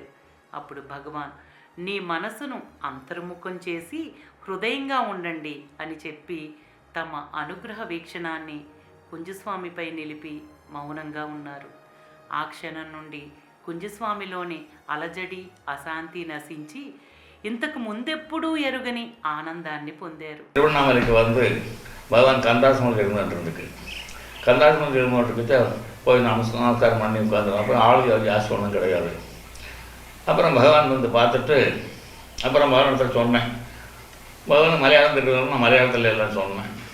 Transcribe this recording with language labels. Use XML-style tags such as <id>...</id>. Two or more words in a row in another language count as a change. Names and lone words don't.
<te>అప్పుడు భగవాన్, నీ మనసును అంతర్ముఖం చేసి హృదయంగా ఉండండి అని చెప్పి తమ అనుగ్రహ వీక్షణాన్ని కుంజస్వామిపై నిలిపి మౌనంగా ఉన్నారు. ఆ క్షణం నుండి కుంజస్వామిలోని అలజడి అశాంతి నశించి ఇంతకు ముందెప్పుడూ ఎరుగని ఆనందాన్ని పొందారు.</te> <ta>திருவண்ணாமலைக்கு வந்து பகவான் கந்தாசிரமத்தில் இருந்துட்டு கந்தாசிரமத்தில் இருந்துட்டு போய் நமஸ்காரம் பண்ணி உட்காந்துருவோம். அப்புறம் ஆளுக்கு ஜாஸ்தி ஒன்றும் கிடையாது. அப்புறம் பகவான் வந்து பார்த்துட்டு அப்புறம் பகவானத்தில் சொன்னேன், பகவான் மலையாளம் தெரியும், நான் மலையாளத்தில் எல்லாம் சொன்னேன்.</ta>